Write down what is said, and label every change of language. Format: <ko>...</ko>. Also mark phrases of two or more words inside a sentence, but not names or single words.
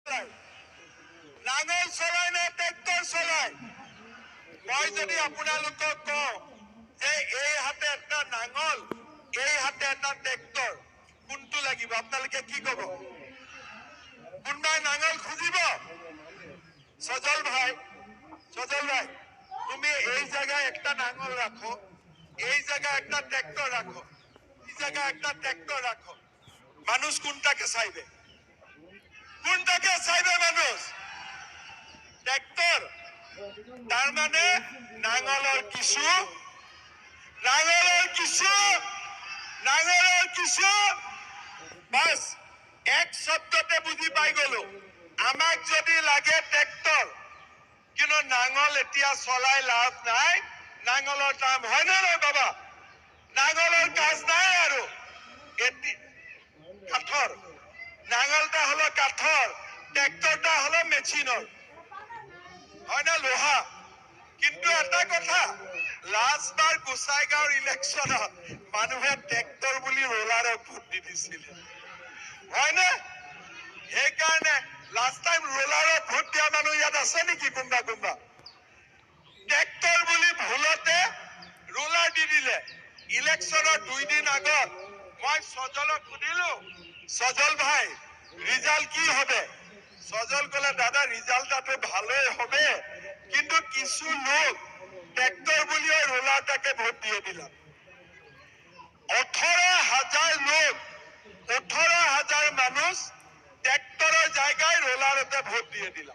<as>নাঙল চলাই নে ট্ৰেক্টৰ চলাই? মই যদি আপোনালোকক কওঁ যে এই হাতে এটা নাঙল, এই হাতে এটা ট্ৰেক্টৰ, কোনটো লাগিব? আপোনালোকে কি ক'ব? কোনবাই নাঙল খুজিব?</as> <bn>সজল ভাই, তুমি এই জায়গায় একটা নাঙল রাখো, এই জায়গায় একটা ট্রেক্টর রাখো, এই জায়গায় একটা ট্রেক্টর রাখো। মানুষ কোনটাকে চাইবে? কোনটাকে চাইবে মানুষ? ট্রেক্টর।</bn> <as>তার মানে নাঙলের কিছু বাস এক শব্দতে বুঝি পাই গলো। আমাক যদি লাগে ট্রেক্টর, কিন্তু নাঙল এতিয়া চলাই লাভ নাই, নাঙলের দাম হয় না নয় বাবা? নাঙলের কাজ নাই আৰু কাঠর।</as> <bn>নাঙলটা হলো কাঠর, ট্রেক্টরটা হলো মেশিনের, হয় না লোহা? কিন্তু এটা কথা,</bn> <as>লাষ্টবাৰ গোসাইগাঁৱৰ ইলেকশ্যনত মানুহে ট্ৰেক্টৰ বুলি ৰোলাৰক ভোট দি দিছিলে, হয় না? সেইকাৰণে</as> <en>last time</en> <as>ৰোলাৰক ভোট দিয়া মানুহ ইয়াত আছে নেকি? কোনবা ট্ৰেক্টৰ বুলি ভুলতে ৰোলাৰ দি দিলে। ইলেকশ্যনৰ 2 দিন আগত মই সজলক সুধিলো, সজল ভাই ৰিজাল্ট</as> <bn>কি হবে? সজল কলে, দাদা রিজাল্টটা ভালোই হবে, কিন্তু কিছু লোক ট্রেক্টর বলিয়ে রোলারটাকে ভোট দিয়ে দিলাম। 18,000 লোক, 18,000 মানুষ ট্রেক্টরের জায়গায় রোলারতে ভোট দিয়ে দিলাম।</bn>